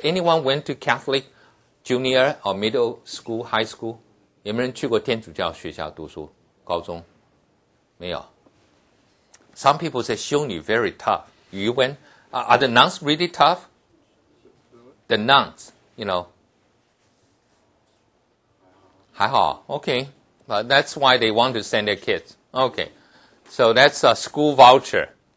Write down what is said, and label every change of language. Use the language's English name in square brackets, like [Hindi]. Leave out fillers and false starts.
[English] Anyone went to Catholic junior or middle school, high school? [Chinese] 有没有人去过天主教学校读书？高中？没有。 [English] Some people say [Chinese] 修女 [English] very tough. You went? Are the nuns really tough? The nuns, [Chinese] 还好 [English] okay. But that's why they want to send their kids. Okay. So that's a school voucher.